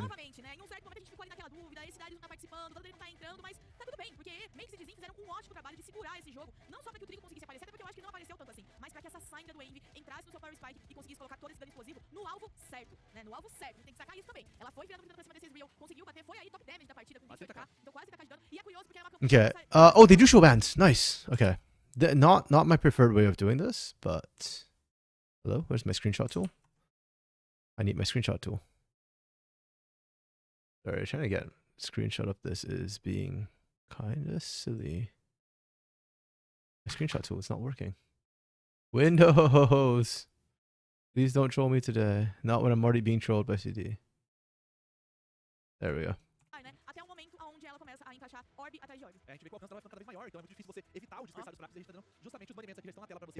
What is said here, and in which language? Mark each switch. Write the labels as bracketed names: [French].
[Portuguese] Novamente, né? Em um certo momento a gente ficou ali naquela dúvida, esse Darius não tá participando, todo ele não tá entrando, mas tá tudo bem, porque Makes e Dizin fizeram um ótimo trabalho de segurar esse jogo, não só pra que o Trigo conseguisse aparecer, até porque eu acho que não apareceu tanto assim, mas pra que essa Syndra do Envy entrasse no seu Power Spike e conseguisse colocar todo esse dano explosivo no alvo certo, né? No alvo certo, tem que sacar isso também. Ela foi virando pra cima desses Real, conseguiu bater, foi aí top damage da partida com 28k, então quase TK de dano, e é curioso porque ela é uma [English] Okay. Oh, they do show bands. Nice. Okay. Not my preferred way of doing this, but hello, where's my screenshot tool? I need my screenshot tool. Sorry, trying to get a screenshot of this is being kind of silly. My screenshot tool is not working. Windows, please don't troll me today. Not when I'm already being trolled by CD. There we go. [Portuguese] né? Até o momento onde ela começa a encaixar orb atrás de orb. A gente vê que o alcance dela vai ficando cada vez maior, então é muito difícil você evitar o dispersar dos fracos, e a gente tá dando justamente os banimentos aqui que já estão na tela pra você.